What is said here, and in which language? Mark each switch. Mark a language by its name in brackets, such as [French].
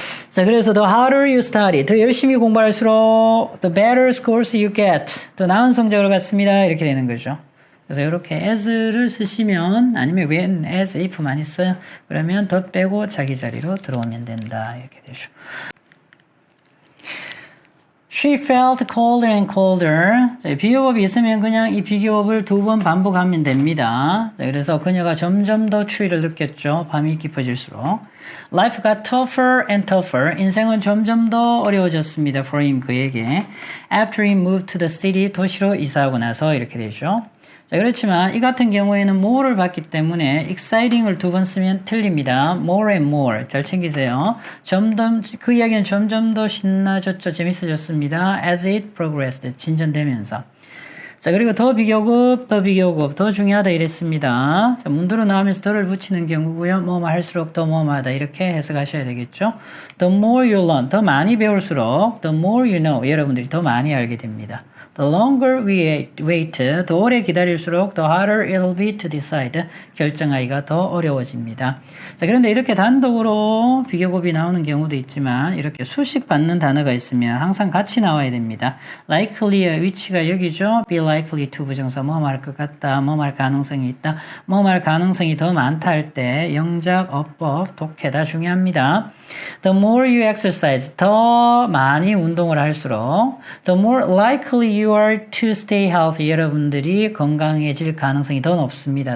[Korean] 자, 그래서 [English] the harder you study, [Korean] 더 열심히 공부할수록 [English] the better scores you get, [Korean] 더 나은 성적을 받습니다. 이렇게 되는 거죠. 그래서 이렇게 as를 쓰시면 아니면 when, as, if 많이 써요. 그러면 더 빼고 자기 자리로 들어오면 된다. 이렇게 되죠. [English] She felt colder and colder. [Korean] 자, 비교급이 있으면 그냥 이 비교급을 2번 반복하면 됩니다. 자, 그래서 그녀가 점점 더 추위를 느꼈죠. 밤이 깊어질수록. [English] Life got tougher and tougher. [Korean] 인생은 점점 더 어려워졌습니다. [English] For him, [Korean] 그에게. [English] After he moved to the city, [Korean] 도시로 이사하고 나서 이렇게 되죠. 자, 그렇지만 이 같은 경우에는 more를 받기 때문에 exciting을 2번 쓰면 틀립니다. [English] more and more. [Korean] 잘 챙기세요. 그 이야기는 점점 더 신나졌죠. 재밌어졌습니다. [English] as it progressed. [Korean] 진전되면서. 자, 그리고 더 비교급, 더 중요하다 이랬습니다. 자, 문도로 나오면서 더를 붙이는 경우고요. 뭐뭐 할수록 더 뭐뭐하다 이렇게 해석하셔야 되겠죠. [English] The more you learn, [Korean] 더 많이 배울수록 [English] the more you know, [Korean] 여러분들이 더 많이 알게 됩니다. [English] The longer we wait, [Korean] 더 오래 기다릴수록 [English] the harder it'll be to decide, [Korean] 결정하기가 더 어려워집니다. 자, 그런데 이렇게 단독으로 비교급이 나오는 경우도 있지만 이렇게 수식 받는 단어가 있으면 항상 같이 나와야 됩니다. likely의 위치가 여기죠. be likely to 부정사 뭐 말 것 같다, 뭐 말 가능성이 있다, 뭐 말 가능성이 더 많다 할 때 영작, 어법, 독해 다 중요합니다. [English] The more you exercise, [Korean] 더 많이 운동을 할수록 [English] the more likely you are to stay healthy, [Korean] 여러분들이 건강해질 가능성이 더 높습니다.